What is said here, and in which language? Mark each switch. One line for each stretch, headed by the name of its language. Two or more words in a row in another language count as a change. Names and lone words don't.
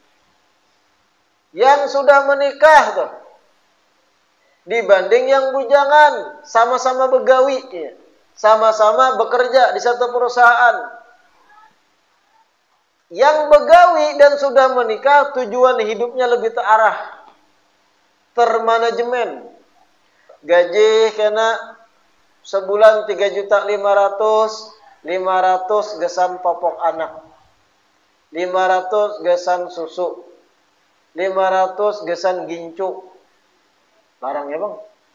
Indonesian: Yang sudah menikah tuh dibanding yang bujangan, sama-sama begawi, ya. Sama-sama bekerja di satu perusahaan. Yang begawi dan sudah menikah tujuan hidupnya lebih terarah, termanajemen.
Banjar: Gaji kena sebulan 3.500.000, 500 gesan popok anak, 500 gesan susu, 500 gesan gincu. Larang ya bang.